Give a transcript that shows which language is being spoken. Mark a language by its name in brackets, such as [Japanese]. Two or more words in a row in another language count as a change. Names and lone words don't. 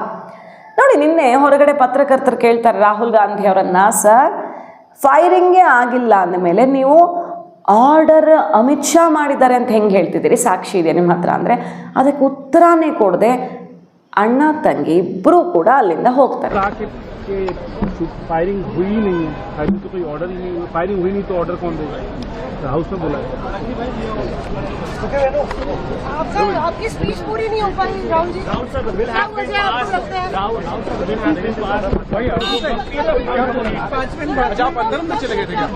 [Kannada] ನೋಡಿ, ನಿನ್ನೆ ಹೊರಗಡೆ ಪತ್ರಕರ್ತರು ಕೇಳ್ತಾರೆ ರಾಹುಲ್ ಗಾಂಧಿ ಅವರನ್ನು, ಸರ್ ಫೈರಿಂಗೇ ಆಗಿಲ್ಲ ಅಂದಮೇಲೆ ನೀವು ಆರ್ಡರ್ ಅಮಿತ್ ಶಾ ಮಾಡಿದ್ದಾರೆ ಅಂತ ಹೆಂಗೆ ಹೇಳ್ತಿದ್ದೀರಿ, ಸಾಕ್ಷಿ ಇದೆ ನಿಮ್ಮ ಹತ್ರ ಅಂದರೆ ಅದಕ್ಕೆ ಉತ್ತರನೇ ಕೊಡದೆ ಅಣ್ಣ ತಂಗಿ ಇಬ್ಬರೂ ಕೂಡ ಅಲ್ಲಿಂದ ಹೋಗ್ತಾರೆ. [Hindi] फायरिंग हुई ही नहीं है, फायरिंग तो कोई ऑर्डर ही नहीं हुआ, फायरिंग हुई नहीं तो ऑर्डर कौन देगा, हाउस में बोला है। आपकी स्पीच पूरी नहीं हो पाई राहुल जी, क्या वजह आपको लगता है? 5 मिनट आप अंदर में चले गए थे क्या?